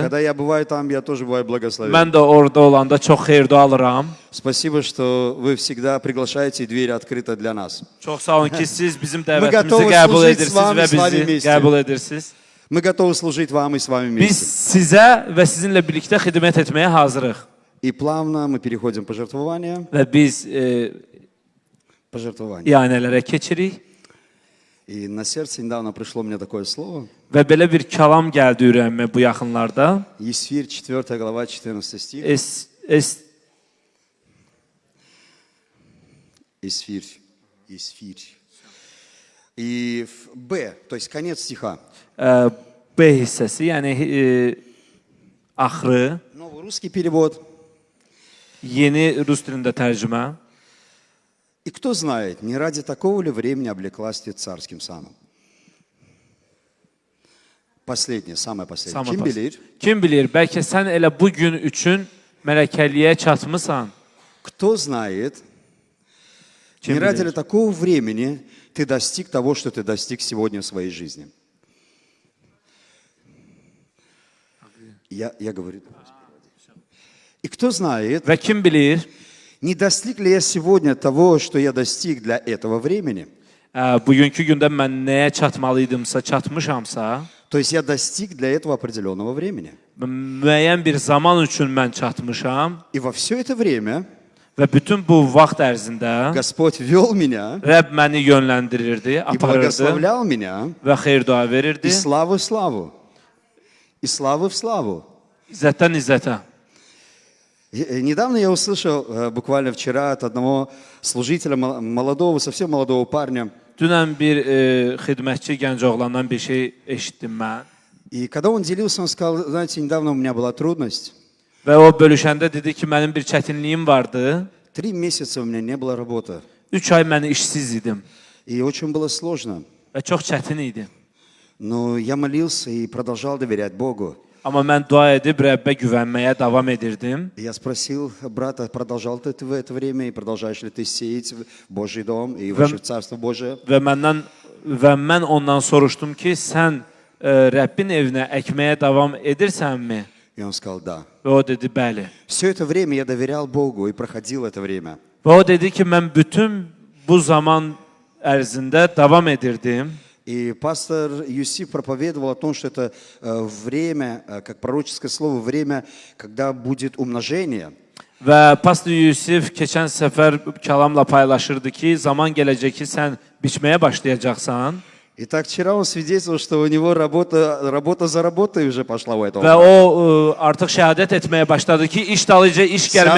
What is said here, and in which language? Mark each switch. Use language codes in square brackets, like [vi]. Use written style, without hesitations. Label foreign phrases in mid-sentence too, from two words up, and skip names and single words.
[ru] Когда я bываю там, я тоже бываю благословен. [az] Mən də orada olanda çox xeyir-dua alıram. [ru] Спасибо, что вы всегда приглашаете, и двери открыты для нас. [az] Çox sağ olun ki, siz bizim [ru] готовы [az] dəvətimizi qəbul [ru] служить [az] edirsiniz [ru] с вами, [az] və [ru] с вами [az] bizi [ru] вместе. [az] qəbul edirsiniz. [ru] Мы готовы служить вам и с вами [az] Biz [ru] вместе. [az] sizə və sizinlə birlikdə xidmət etməyə hazırıq. [ru] И плавно мы переходим к пожертвованию. [az] Və biz [ru] Пожертвование. [az] iyanələrə keçirik. [ru] И на сердце недавно пришло мне такое слово. Və belə bir kəlam gəldi ürəyimə bu yaxınlarda. Есфирь, 4 глава, 14 стих. Есфирь. И в Б, то есть конец стиха. [az] B hissəsi, yəni axırı, [ru] Новый русский перевод. [az] yeni rus dilində tərcümə. [ru] И кто знает, не ради такого ли времени облеклась ты царским саном? Последнее, самое последнее. [az] Kim bilir? Kim bilir, bəlkə sən elə bu gün üçün mələkəliyə çatmısan. [ru] Кто знает, [az] Kim [ru] не ради ли [az] bilir? [ru] такого времени ты достиг того, что ты достиг сегодня в своей жизни? Я говорю. И кто знает, [az] Və kim bilir, [ru] не достиг ли я сегодня того, что я достиг для этого времени? [az] bugünkü gündə mən nəyə çatmalıydımsa, çatmışamsa, [ru] То есть я достиг для этого определенного времени. [az] müəyyən bir zaman üçün mən çatmışam [ru] И во все это время [az] və bütün bu vaxt ərzində [ru] Господь вел меня [az] Rəbb məni yönləndirirdi, [ru] и [az] aparırdı [ru] благословлял меня [az] və xeyir-dua verirdi. [ru] из славы в славу. Из славы в славу. [az] İzzətdən izzətə. [ru] Недавно я услышал, буквально вчера, от одного служителя, молодого, совсем молодого парня. [az] Dünən bir xidmətçi gənc oğlandan bir şey eşitdim mən. [ru] И когда он делился, он сказал, знаете, недавно у меня была трудность. [az] Və o bölüşəndə dedi ki, mənim bir çətinliyim vardı. [ru] 3 месяца у меня не было работы. [az] 3 ay mən işsiz idim [ru] И очень было сложно. [az] və çox çətin idi. [ru] Но я молился и продолжал доверять Богу. [az] Amma mən dua edib Rəbbə güvənməyə davam edirdim. [ru] Я спросил брата, продолжал ты в это время, и продолжаешь ли ты сеять в Божий дом и вообще в Царство Божие? [az] Və mən ondan soruşdum ki, sən Rəbbin evinə əkməyə davam edirsənmi? [ru] И он сказал, да. [az] Və o dedi, bəli. [ru] Все это время я доверял Богу и проходил это время. [az] Və o dedi ki, mən bütün bu zaman ərzində davam edirdim. [ru] И пастор Юсиф проповедовал о том, что это время, как пророческое слово, время, когда будет умножение. [az] Və pastor Yusif keçən səfər kəlamla paylaşırdı ki, zaman gələcək ki, sən biçməyə başlayacaqsan. [ru] Итак, вчера он свидетельствовал, что у него работа за работой уже пошла у этого. [az] Və o artıq şəhadət etməyə başladı ki, iş dalıca iş gəlməyə